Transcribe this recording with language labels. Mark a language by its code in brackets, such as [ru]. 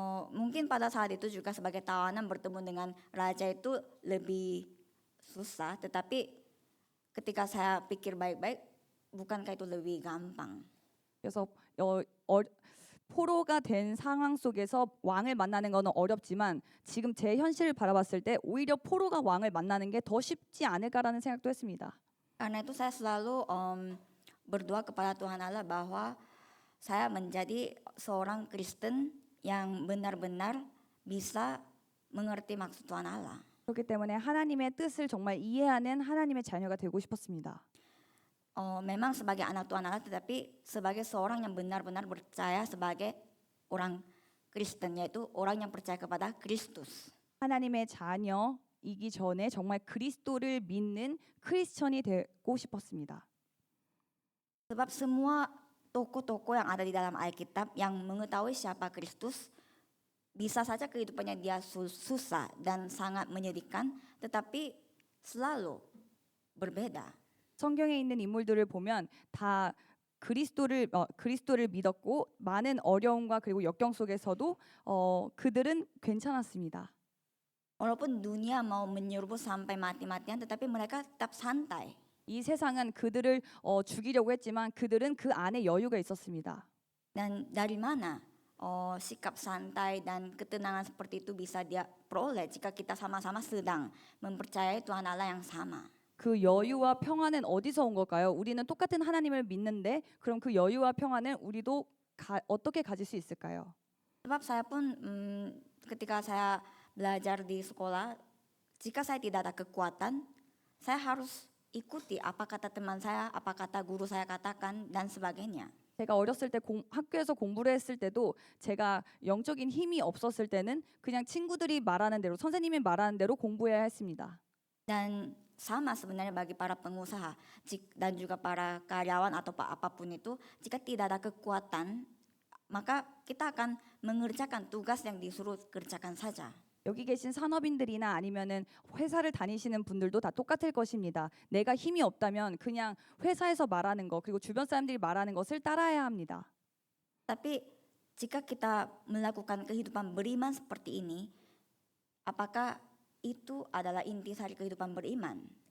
[id] Mungkin pada saat itu juga sebagai tawanan bertemu dengan raja itu lebih susah. Tetapi ketika saya pikir baik-baik, bukankah itu lebih gampang? [ko] 그래서 포로가 된 상황 속에서 왕을 만나는 거는 어렵지만 지금 제 현실을 바라봤을 때 오히려 포로가 왕을 만나는 게 더 쉽지 않을까라는 생각도 했습니다. [id] Karena itu saya selalu berdoa kepada Tuhan Allah bahwa saya menjadi seorang Kristen yang benar-benar bisa mengerti maksud Tuhan Allah. [ko] 그렇기 때문에 하나님의 뜻을 정말 이해하는 하나님의 자녀가 되고 싶었습니다. [id] Memang sebagai anak Tuhan Allah, tetapi sebagai seorang yang benar-benar percaya sebagai orang Kristen, yaitu orang yang percaya kepada Kristus. [ko] 하나님의 자녀이기 전에 정말 그리스도를 믿는 크리스천이 되고 싶었습니다. [id] Sebab semua tokoh-tokoh yang ada di dalam Alkitab yang mengetahui siapa Kristus, bisa saja kehidupannya dia susah dan sangat menyedihkan, tetapi selalu berbeda. [ko] 성경에 있는 인물들을 보면 다 그리스도를 믿었고 많은 어려움과 그리고 역경 속에서도 그들은 괜찮았습니다. [id] Walaupun dunia mau menyerbu sampai mati-matian, tetapi mereka tetap santai. [ko] 이 세상은 그들을 죽이려고 했지만 그들은 그 안에 여유가 있었습니다. [id] Dan dari mana sikap santai dan ketenangan seperti itu bisa dia peroleh jika kita sama-sama sedang mempercayai Tuhan Allah yang sama. [ko] 그 여유와 평안은 어디서 온 걸까요? 우리는 똑같은 하나님을 믿는데 그럼 그 여유와 평안을 우리도 어떻게 가질 수 있을까요? [id] Sebab saya pun ketika saya belajar di sekolah, jika saya tidak ada kekuatan, saya harus ikuti apa kata teman saya, apa kata guru saya katakan dan sebagainya. [ko] 제가 어렸을 때 학교에서 공부를 했을 때도 제가 영적인 힘이 없었을 때는 그냥 친구들이 말하는 대로 선생님이 말하는 대로 공부해야 했습니다. [id] Dan sama sebenarnya bagi para pengusaha dan juga para karyawan atau apapun itu, jika tidak ada kekuatan, maka kita akan mengerjakan tugas yang disuruh kerjakan saja. [ko] 여기 계신 산업인들이나 아니면은 회사를 다니시는 분들도 다 똑같을 것입니다. 내가 힘이 없다면 그냥 회사에서 말하는 거 그리고 주변 사람들이 말하는 것을 따라야 합니다. [id] Tapi jika kita melakukan kehidupan beriman seperti ini, apakah itu adalah intisari kehidupan beriman?